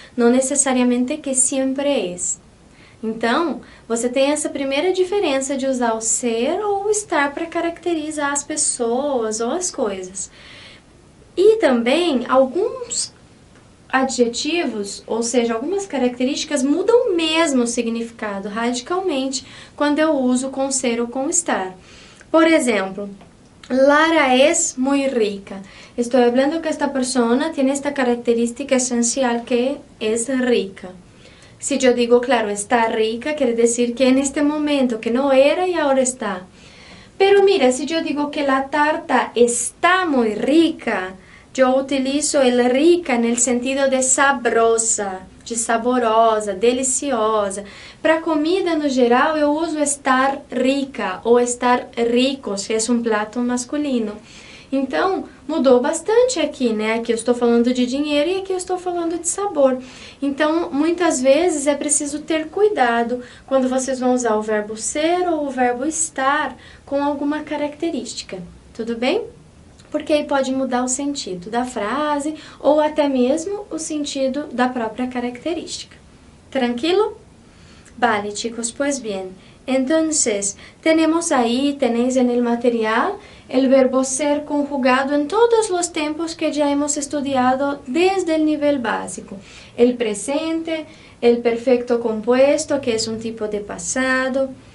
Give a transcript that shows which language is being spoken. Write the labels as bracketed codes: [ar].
[pt] Não necessariamente que sempre é. Então, você tem essa primeira diferença de usar o ser ou o estar para caracterizar as pessoas ou as coisas. E também, alguns adjetivos, ou seja, algumas características mudam mesmo o significado radicalmente quando eu uso com ser ou com estar. [es] Por exemplo, Lara es muy rica. Estoy hablando que esta persona tiene esta característica esencial que es rica. Si yo digo, claro, está rica, quiere decir que en este momento, que no era y ahora está. Pero mira, si yo digo que la tarta está muy rica, yo utilizo el rica en el sentido de sabrosa, de saborosa, deliciosa. [pt] Para comida no geral eu uso estar rica ou estar rico, se é um prato masculino. Então, mudou bastante aqui, né? Aqui eu estou falando de dinheiro e aqui eu estou falando de sabor. Então, muitas vezes é preciso ter cuidado quando vocês vão usar o verbo ser ou o verbo estar com alguma característica, tudo bem? Porque aí pode mudar o sentido da frase ou até mesmo o sentido da própria característica. [es] Tranquilo? Vale, chicos, pues bien. Entonces, tenemos ahí, tenéis en el material, el verbo ser conjugado en todos los tiempos que ya hemos estudiado desde el nivel básico. El presente, el perfecto compuesto, que es un tipo de pasado.